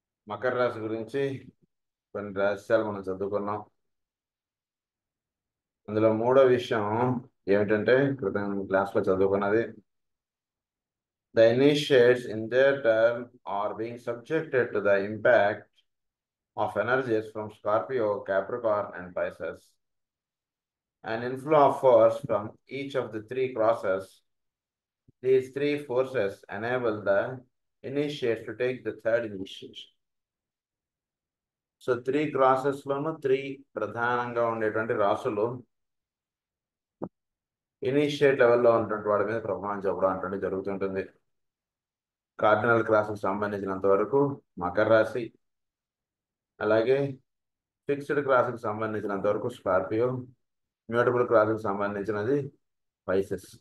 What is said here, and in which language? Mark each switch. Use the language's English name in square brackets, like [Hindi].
[Telugu] మకర రాశి గురించి కొన్ని రహస్యాలు మనం చదువుకున్నాం. అందులో మూడో విషయం ఏమిటంటే క్రితం క్లాస్లో చదువుకున్నది, [English] the initiates in their turn are being subjected to the impact of energies from Scorpio, Capricorn and Pisces. An inflow of force from each of the three crosses. These three forces enable the initiates to take the third initiation. [Telugu] So 3 క్రాసెస్లోనూ 3 ప్రధానంగా ఉండేటువంటి రాసులు initiate లెవెల్లో ఉన్నటువంటి వాడి మీద ప్రభావం చూపడం అంటే జరుగుతుంటుంది. కార్డినల్ క్రాస్కి సంబంధించినంత వరకు మకర రాశి, అలాగే ఫిక్స్డ్ క్రాస్కి సంబంధించినంత వరకు స్కార్పియో, మ్యూటబుల్ క్రాస్కి సంబంధించినది పైసెస్.